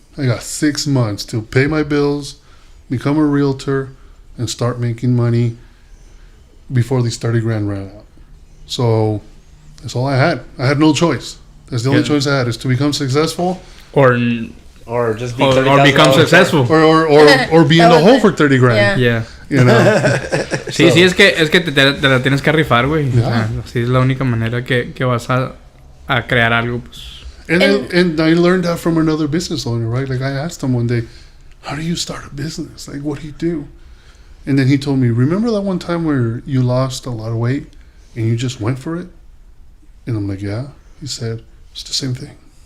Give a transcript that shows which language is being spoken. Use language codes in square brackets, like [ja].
[en] I got 6 months to pay my bills, become a realtor, and start making money before these 30 grand ran out. So that's all I had. I had no choice. That's the only Yeah. choice I had, is to become successful Or Or just be or become $30,000 successful. or be in the hole for 30 grand. Yeah. Yeah. You know? [es] Sí, sí, es que te la tienes que rifar, güey. O sea, [en] Yeah. [es] así es la única manera que vas a crear algo, pues. [en] And I learned that from another business owner, right? Like I asked him one day, how do you start a business? Like, what do you do? And then he told me, remember that one time where you lost a lot of weight and you just went for it? And I'm like, yeah. He said, it's the same thing.